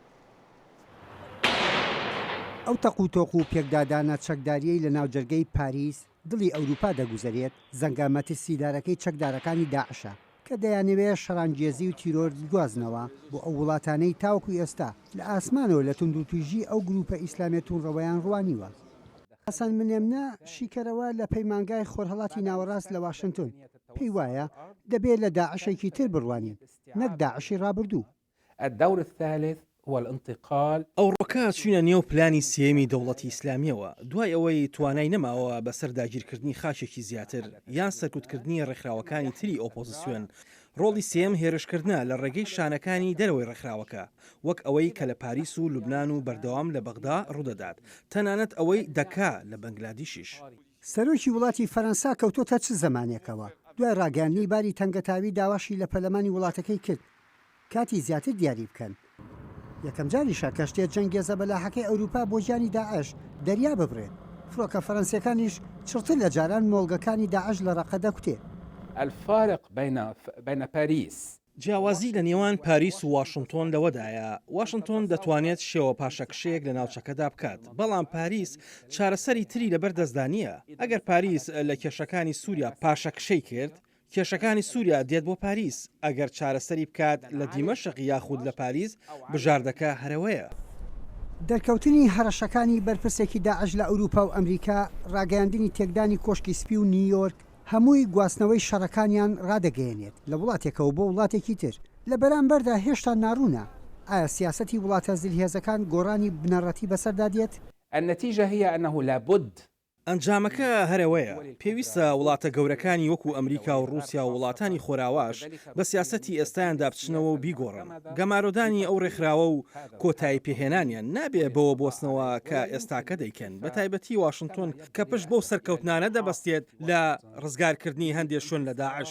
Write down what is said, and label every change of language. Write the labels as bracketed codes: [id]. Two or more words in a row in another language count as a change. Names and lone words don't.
[ckb] ئەو تەقوتۆق و پێکدادانە چەکداریەی لە ناوجەرگەی پاریس دڵی ئەوروپا دەگوزارێت زەنگامەتی سیدارەکەی چەکدارەکانی داعشە کە دەیانەوێت شەڕانگێزی و تیرۆر دوازنەوە بۆ ئەو وڵاتانەی تاوەکو ئێستا لە ئاسمانەوە لە توندوتیژی ئەو گروپە ئیسلامێتون ڕەوەیان ڕوانیوە. حەسەن منێمنە شیکەرەوە لە پەیمانگای خۆرهەڵاتی ناوەڕاست لە واشنگتن پێی وایە دەبێت لە داعشێکی تر بڕوانین نەک داعشی ڕابردوو. [ar] الدور الثالث هو الانتقال [ckb] ئەوڕۆکە چوونە نێو پلانی سێمی دەوڵەتی ئیسلامیەوە دوای ئەوەی توانای نەماوە بەسەر داگیرکردنی خاشێکی زیاتر یان سەرکوتکردنی ڕێکخراوەکانی تری ئۆپۆزیسیۆن. ڕۆڵی سێم هێرشکردنە لە ڕێگەی شانەکانی دەرەوەی ڕێکخراوەکە وەک ئەوەی کە لە پاریس و لوبناان و بەردەوام لە بەغدا ڕوودەدات تەنانەت ئەوەی دەکا لە بەنگلادیشیش. سەرۆکی وڵاتی فەرەنسا کەوتۆتە چ زەمانێکەوە دوای ڕاگەاندنی باری تەنگەتاوی داواشی لە پەرلەمانی وڵاتەکەی کرد کاتی زیاتر دیاری بکەن. یەکەم جاریشە کەشتێ جەنگێزە بەلاحەکەی ئەوروپا بۆ ژیانی داعش دەریا ببرێت. فڕۆکە فەرەنسیەکانیش چڕتر لە جاران مۆڵگەکانی داعش لە ڕەقە دەکوتێ. [ar] الفارق بين باريس [ckb] جیاوازی لە نێوان پاریس و واشنگتۆن لەوەدایە واشنگتۆن دەتوانێت شێوە پاشەکشەیەک لە ناوچەکەدا بکات بەڵام پاریس چارەسەری تری لەبەر دەستدانیە ئەگەر پاریس لە کێشەکانی سووریا پاشەکشەی کرد کێشەکانی سووریا دێت بۆ پاریس ئەگەر چارەسەری بکات لە دیمەشق یاخود لە پاریس بژاردەکە هەرەوەیە. دەرکەوتنی هەرەشەکانی بەرپرسێکی داعش لە ئەوروپا و ئەمریکا ڕاگەیاندنی تێکدانی کۆشکی سپی و نیویۆرک هەمووی گواستنەوەی شەڕەکانیان ڕادەگەیەنێت لە وڵاتێکەوە بۆ وڵاتێکی تر لە بەرامبەردا هێشتا ناڕوونە ئایا سیاسەتی وڵاتە زلهێزەکان گۆڕانی بنەڕەتی بەسەردا دێت؟ [ar] النتيجة هي أنه لابد [ckb] ئەنجامەکە هەرەوەیە پێویستە وڵاتە گەورەکانی وەکو ئەمریکا و رووسیا و وڵاتانی خۆراواش بە سیاسەتی ئێستایاندا بچنەوە و بیگۆڕن گەمارۆدانی ئەو ڕێکخراوە و کۆتایی پێهێنانیان نابێ بەوە بۆستنەوە کە ئێستاکە دەیکەن بە تایبەتی واشنگتۆن کە پشت بۆ سەرکەوتنانە دەبەستێت لە ڕزگارکردنی هەندێک شوێن لە داعش.